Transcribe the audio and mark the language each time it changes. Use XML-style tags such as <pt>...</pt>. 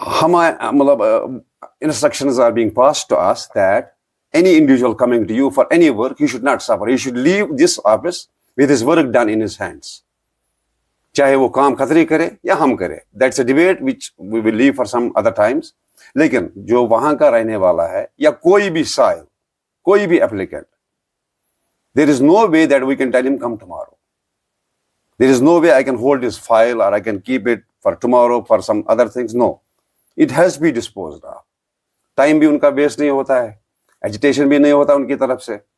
<en>مطلب instructions are being passed to us that any individual coming to you for any work, he should not suffer. He should leave this office with his work done in his hands.</en> <ur>چاہے وہ کام قطری کرے یا ہم کرے.</ur> <en>That's a debate which we will leave for some other times.</en> <ur>لیکن جو وہاں کا رہنے والا ہے یا کوئی بھی سائل, کوئی بھی applicant,</ur> <en>there is no way that we can tell him come tomorrow. There is no way I can hold his file or I can keep it for tomorrow for some other things. No. It has to be disposed of.</en> <ur>Time بھی ان کا waste نہیں ہوتا ہے, agitation بھی نہیں ہوتا ان کی طرف سے.</ur>